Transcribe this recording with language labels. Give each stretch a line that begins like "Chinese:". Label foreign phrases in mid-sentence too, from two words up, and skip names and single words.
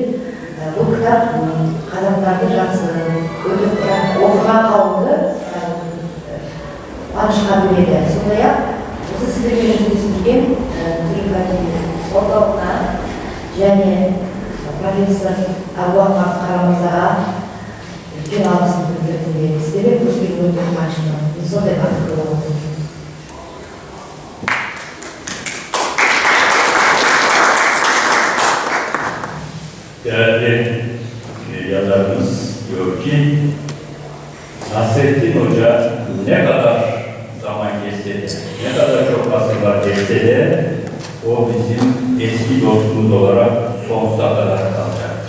Kazakh: Бұл кітап қазақтарды жақсы оқыған қауымды қуанышқа бөледі. Сондай-ақ осы сіздермен жүздескен түрік әдебиет орталығына және профессор Абуахмар Қарамырзаға үлкен алғысымды білдіргім келеді. Сіздермен көріскенге өте қуаныштымын. Мен сондай бақытты болдым.
Turkish: Değerli yazarımız diyor ki, Nasrettin Hoca ne kadar zaman geçse de, ne kadar çok asırlar geçse de o bizim eski dostumuz olarak sonsuza kadar kalacaktır.